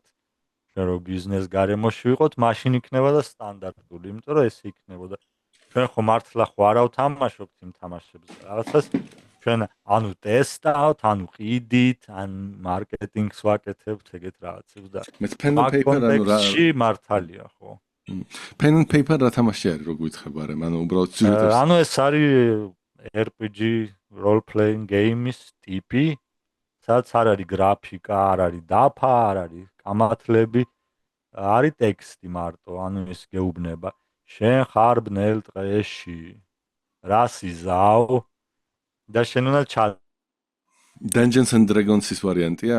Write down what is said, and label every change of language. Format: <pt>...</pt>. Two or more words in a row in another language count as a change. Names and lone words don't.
<ka>რო ბიზნეს გარემოში ვიყოთ, მაშინ იქნება და სტანდარტული, იმიტომ რომ ეს იქნებოდა. ჩვენ ხო მართლა ხო არ ავთამაშობთ იმ თამაშებს რაღაცას. ჩვენ ანუ ტესტავთ, ანუ ყიდით, ან მარკეტინგს ვაკეთებთ ეგეთ რაღაცებს და მე</ka> <en>pen and paper</en> <ka>ანუ რა მართალია, ხო.</ka> <en>pen and paper</en> <ka>რა თამაში არის, რო გითხება, არა, ანუ უბრალოდ სიუჟეტებს. ანუ ეს არის</ka> <en>RPG role playing game-</en> <ka>ის ტიპი, სადაც არ არის გრაფიკა, არ არის დაფა, არ არის კამათლები, არის ტექსტი მარტო, ანუ ეს გეუბნება. შენ ხარ ბნელ ტყეში, რას იზავ და შენ უნდა Dungeons and Dragons-ის ვარიანტია?</ka>